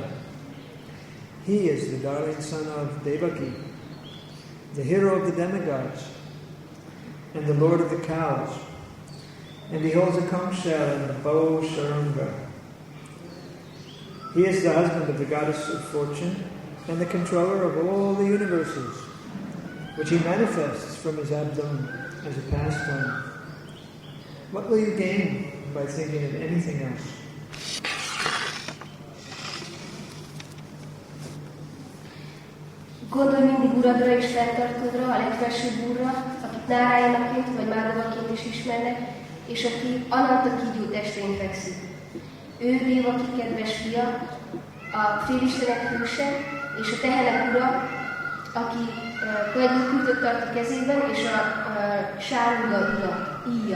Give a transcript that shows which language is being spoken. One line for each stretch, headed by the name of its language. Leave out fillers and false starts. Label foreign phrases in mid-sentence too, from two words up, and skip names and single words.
English: He is the darling son of Devaki, the hero of the demigods, and the lord of the cows, and he holds a conch shell and the bow Sharanga. He is the husband of the goddess of fortune and the controller of all the universes, which he manifests from his abdomen as a pastime. What will you gain by thinking of anything else?
Hungarian: Gondolj mindig uradra és fenntartódra, a legfelsőbb úrra, akit Nárájanaként vagy Mádavaként is ismernek, és aki Ananta kígyó testén fekszik. Ő Devaki kedves fia, a félistenek hőse, és a tehenek ura, aki köldökültöt tart a kezében, és a Sárga ura, íja.